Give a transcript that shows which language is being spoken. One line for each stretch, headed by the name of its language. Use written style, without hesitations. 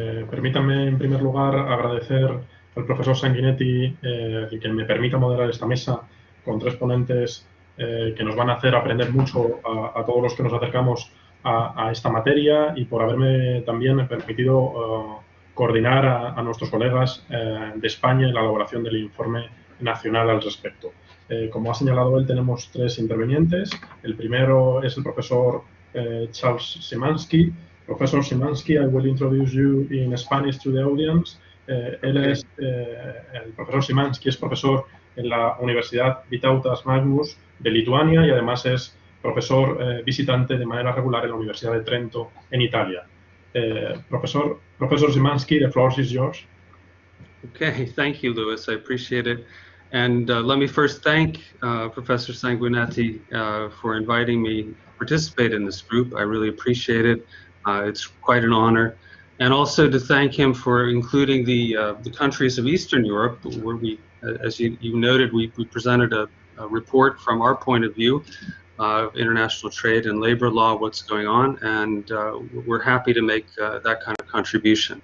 Spanish: Permítanme, en primer lugar, agradecer al profesor Sanguinetti que me permita moderar esta mesa con 3 ponentes que nos van a hacer aprender mucho a todos los que nos acercamos a esta materia, y por haberme también permitido coordinar a nuestros colegas de España en la elaboración del informe nacional al respecto. Como ha señalado él, tenemos 3 intervinientes. El primero es el profesor Charles Szymanski.
English: Professor Szymanski, I will introduce you in Spanish to the audience.
Spanish: El profesor Szymanski es profesor en la Universidad Vytautas Magnus de Lituania y además es profesor visitante de manera regular en la Universidad de Trento, en Italia.
English: Professor Szymanski, the floor is yours. Okay, thank you, Louis. I appreciate it. And let me first thank Professor Sanguinetti for inviting me to participate in this group. I really appreciate it. It's quite an honor. And also to thank him for including the countries of Eastern Europe, where we, as you noted, we presented a report from our point of view of international trade and labor law, what's going on, and we're happy to make that kind of contribution.